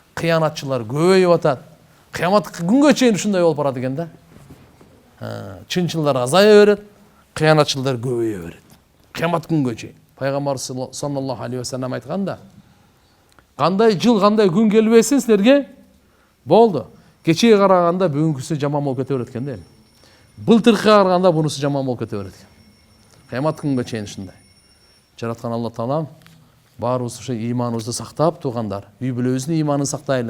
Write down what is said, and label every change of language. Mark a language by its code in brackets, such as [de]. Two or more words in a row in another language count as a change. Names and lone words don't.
[ky] кыянатчылар көбөйүп атат. Кыямат күнгө чейин ушундай болуп барат экен да. Чынчылдар азая берет, кыянатчылар көбөйө берет. Кыямат күнгө чейин. Пайгамбар [ar] صلى الله عليه وسلم [ky] айтканда, кандай жыл, кандай күн келбесин силерге болду. Кечеге караганда бүгүнкүсү жаман болуп кете берет экен да. Былтыркыга караганда бунусу жаман болуп кете берет экен. Кыямат күнгө чейин ушундай. Жараткан Алла Таалам баарыбыз ошо ыйманыбызды сактап, туугандар, үй бүлөбүздүн ыйманын сактайлы.